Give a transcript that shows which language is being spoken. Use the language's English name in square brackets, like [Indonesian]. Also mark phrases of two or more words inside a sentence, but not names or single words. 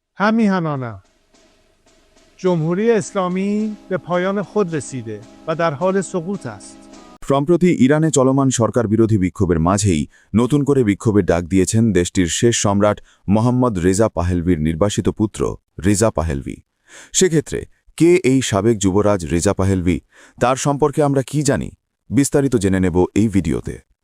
[Persian] همینانا جمهوری اسلامی به پایان خود رسیده و در حال سقوط است। [Bangla] সম্প্রতি ইরানে চলমান সরকার বিরোধী বিক্ষোভের মাঝেই নতুন করে বিক্ষোভের ডাক দিয়েছেন দেশটির শেষ সম্রাট মোহাম্মদ রেজা পাহলভির নির্বাসিত পুত্র রেজা পাহলভি। সেক্ষেত্রে কে এই সাবেক যুবরাজ রেজা পাহলভি, তার সম্পর্কে আমরা কি জানি, বিস্তারিত জেনে নেব এই ভিডিওতে।